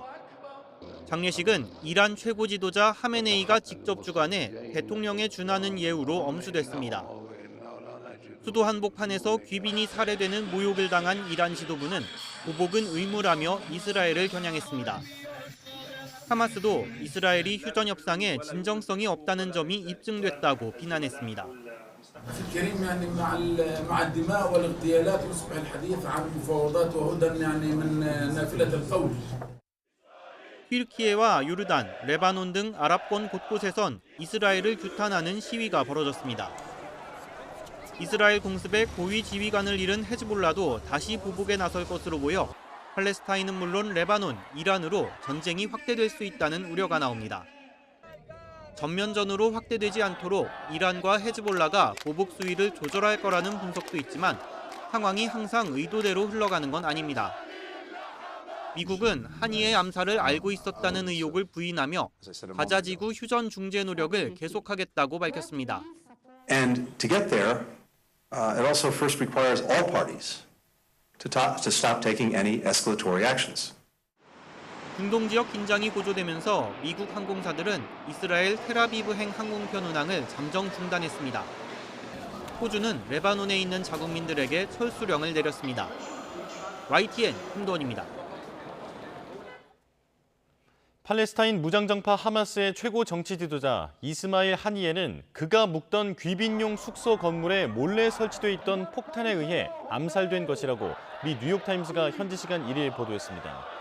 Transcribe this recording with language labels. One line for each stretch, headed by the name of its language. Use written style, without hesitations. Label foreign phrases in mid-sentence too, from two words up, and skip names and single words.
Korean: 장례식은 이란 최고 지도자 하메네이가 직접 주관해 대통령에 준하는 예우로 엄수됐습니다. 수도 한복판에서 귀빈이 살해되는 모욕을 당한 이란 지도부는 보복은 의무라며 이스라엘을 겨냥했습니다. 하마스도 이스라엘이 휴전 협상에 진정성이 없다는 점이 입증됐다고 비난했습니다.
Arabic: الكريم يعني مع الدماء والاغتيالات يصبح الحديث عن مفاوضات وهدى يعني من نافلة القول.
Korean: 튀르키예와 요르단, 레바논 등 아랍권 곳곳에선 이스라엘을 규탄하는 시위가 벌어졌습니다. 이스라엘 공습에 고위 지휘관을 잃은 헤즈볼라도 다시 보복에 나설 것으로 보여 팔레스타인은 물론 레바논, 이란으로 전쟁이 확대될 수 있다는 우려가 나옵니다. 전면전으로 확대되지 않도록 이란과 헤즈볼라가 보복 수위를 조절할 거라는 분석도 있지만 상황이 항상 의도대로 흘러가는 건 아닙니다. 미국은 하니의 암살을 알고 있었다는 의혹을 부인하며 가자지구 휴전 중재 노력을 계속하겠다고 밝혔습니다.
English: And to get there, it also first requires all parties to stop taking any escalatory actions.
Korean: 중동 지역 긴장이 고조되면서 미국 항공사들은 이스라엘 텔아비브행 항공편 운항을 잠정 중단했습니다. 호주는 레바논에 있는 자국민들에게 철수령을 내렸습니다. YTN 김도원입니다. 팔레스타인 무장정파 하마스의 최고 정치 지도자 이스마일 하니예는 그가 묵던 귀빈용 숙소 건물에 몰래 설치돼 있던 폭탄에 의해 암살된 것이라고 미 뉴욕타임스가 현지 시간 1일 보도했습니다.